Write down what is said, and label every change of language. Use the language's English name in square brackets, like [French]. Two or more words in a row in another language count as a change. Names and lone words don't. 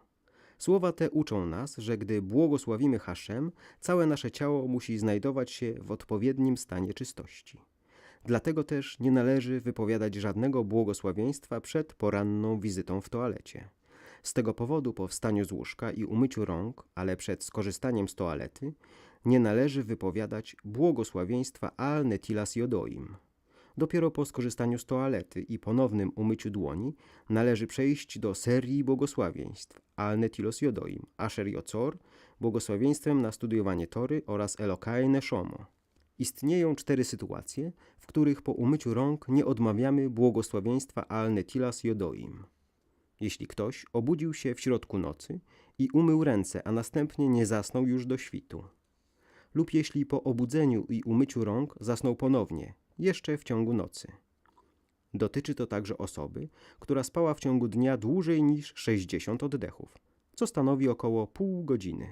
[Polish] Słowa te uczą nas, że gdy błogosławimy Hashem, całe nasze ciało musi znajdować się w odpowiednim stanie czystości. Dlatego też nie należy wypowiadać żadnego błogosławieństwa przed poranną wizytą w toalecie. Z tego powodu po wstaniu z łóżka i umyciu rąk, ale przed skorzystaniem z toalety, nie należy wypowiadać błogosławieństwa [Hebrew] על נטילת ידיים. [Polish] Dopiero po skorzystaniu z toalety i ponownym umyciu dłoni należy przejść do serii błogosławieństw [Hebrew] על נטילת ידיים, אשר יצר, [Polish] błogosławieństwem na studiowanie Tory oraz [Hebrew] אלוקי נשמה. [Polish] Istnieją 4 sytuacje, w których po umyciu rąk nie odmawiamy błogosławieństwa [Hebrew] על נטילת ידיים. [Polish] Jeśli ktoś obudził się w środku nocy i umył ręce, a następnie nie zasnął już do świtu. Lub jeśli po obudzeniu i umyciu rąk zasnął ponownie, jeszcze w ciągu nocy. Dotyczy to także osoby, która spała w ciągu dnia dłużej niż 60 oddechów, co stanowi około pół godziny.